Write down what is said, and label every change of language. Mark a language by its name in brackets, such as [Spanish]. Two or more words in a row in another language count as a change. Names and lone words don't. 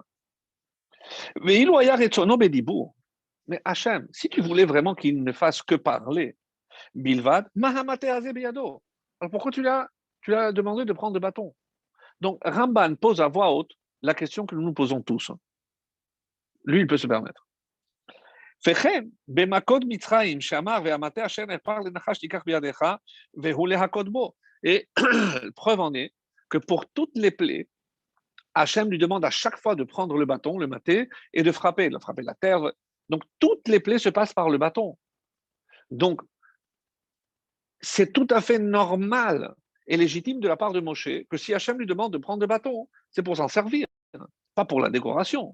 [French] Mais il mais Hachem, si tu voulais vraiment qu'il ne fasse que parler, [Hebrew] בלבד מה המטה הזה בידו. [French] Alors pourquoi tu lui as demandé de prendre le bâton? Donc Ramban pose à voix haute la question que nous nous posons tous. Lui, il peut se permettre. [Hebrew] וכן, במכות מצרים, שאמר, והמטה אשר נחפר לנחש תיקח בידיך, והוא להכות בו. [French] Et preuve en est que pour toutes les plaies, Hachem lui demande à chaque fois de prendre le bâton, le maté, et de frapper la terre. Donc, toutes les plaies se passent par le bâton. Donc, c'est tout à fait normal et légitime de la part de Moshe que si Hachem lui demande de prendre le bâton, c'est pour s'en servir, pas pour la décoration.